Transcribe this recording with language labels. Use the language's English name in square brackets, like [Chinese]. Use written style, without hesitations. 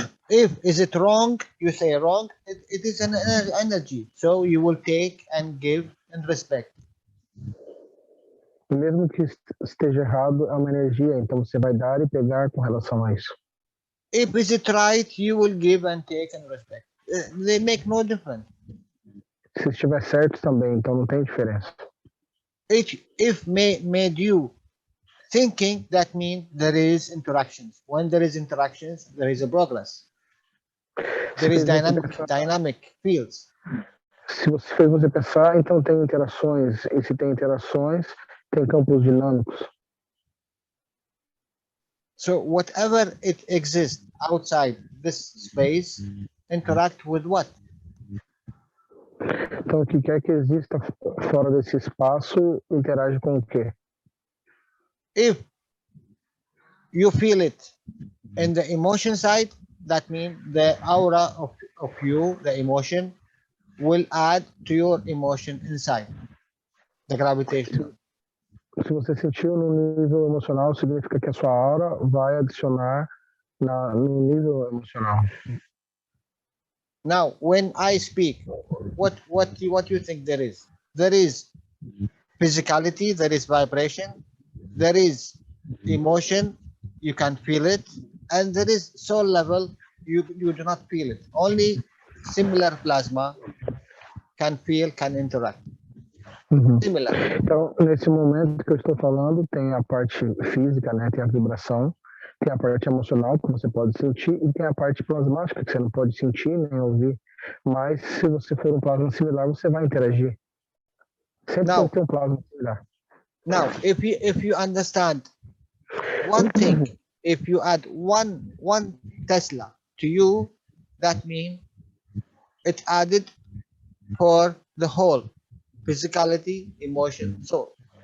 [English] If is it wrong, you say wrong, it is an energy. So you will take and give and respect. [Portuguese] E mesmo que esteja errado, é uma energia, então você vai dar e pegar com relação a isso. [English] If is it right, you will give and take and respect. They make no difference. [Portuguese] Se estiver certo também, então não tem diferença. [English] If made you thinking, that means there is interactions. When there is interactions, there is a progress. There is dynamic fields. [Portuguese] Se você fez você pensar, então tem interações. E se tem interações, tem campos dinâmicos. [English] So whatever it exists outside this space, interact with what? [Portuguese] Então, o que quer que exista fora desse espaço, interage com o quê? [English] If you feel it in the emotion side, that means the aura of you, the emotion, will add to your emotion inside, the gravitational. [Portuguese] Se você sentiu no nível emocional, significa que a sua aura vai adicionar no nível emocional. [English] Now, when I speak, what you think there is? There is physicality, there is vibration, there is emotion, you can feel it, and there is soul level, you do not feel it. Only similar plasma can feel, can interact. Similar. [Portuguese] Então, nesse momento que eu estou falando, tem a parte física, né? Tem a vibração, tem a parte emocional que você pode sentir e tem a parte plasmática que você não pode sentir nem ouvir. Mas se você for um plasma similar, você vai interagir. Sempre tem que ter um plasma similar. [English] Now, if you understand one thing, if you add one Tesla to you, that means it added for the whole physicality, emotion, soul.